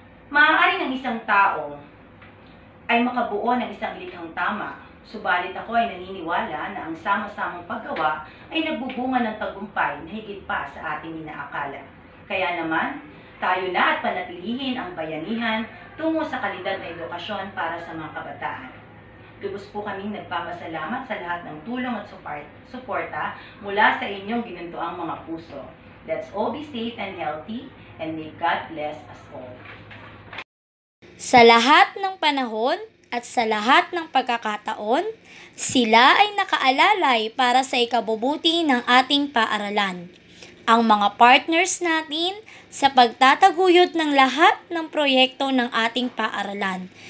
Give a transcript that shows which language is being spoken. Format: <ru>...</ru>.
<tl>Maaaring ang isang tao ay makabuo ng isang likhang tama, subalit ako ay naniniwala na ang sama-samang paggawa ay nagbubunga ng tagumpay na higit pa sa ating inaakala. Kaya naman, tayo na at panatilihin ang bayanihan tungo sa kalidad na edukasyon para sa mga kabataan. Lubos po kaming nagpapasalamat sa lahat ng tulong at suporta mula sa inyong ginuntuang mga puso.</tl> <en>Let's all be safe and healthy, and may God bless us all.</en> <tl>Sa lahat ng panahon at sa lahat ng pagkakataon, sila ay nakaalalay para sa ikabubuti ng ating paaralan. Ang mga partners natin sa pagtataguyod ng lahat ng proyekto ng ating paaralan.</tl>